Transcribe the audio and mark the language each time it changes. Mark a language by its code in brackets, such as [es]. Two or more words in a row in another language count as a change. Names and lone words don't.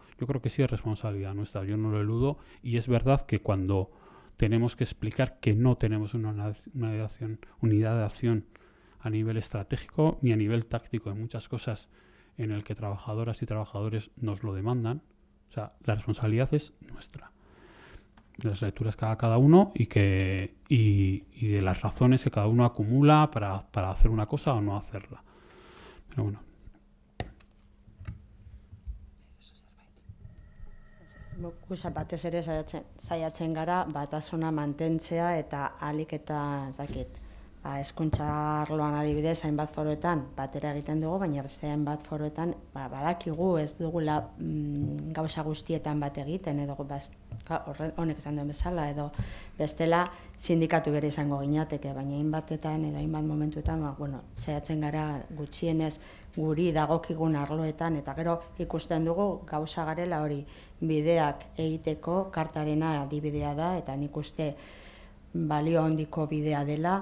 [es] Yo creo que sí es responsabilidad nuestra, yo no lo eludo. Y es verdad que cuando tenemos que explicar que no tenemos una unidad de acción a nivel estratégico ni a nivel táctico en muchas cosas en el que trabajadoras y trabajadores nos lo demandan, o sea, la responsabilidad es nuestra. De las lecturas que haga cada uno y de las razones que cada uno acumula para hacer una cosa o no hacerla. Pero bueno. [eu] Gusa batez ere saiatzen gara batasuna mantentzea eta ahalik eta ez dakit, hezkuntza arloan adibidez hainbat foroetan batera egiten dugu, baina beste hainbat foroetan badakigu ez dugula gauza guztietan bat egiten edo honek esan duen bezala edo bestela sindikatu bere izango ginateke, baina hainbatetan edo hainbat momentuetan saiatzen gara gutxienez guri dagokigun arloetan eta gero ikusten dugu gauza garela hori bideak egiteko kartarena adibidea da eta nik uste balio handiko bidea dela.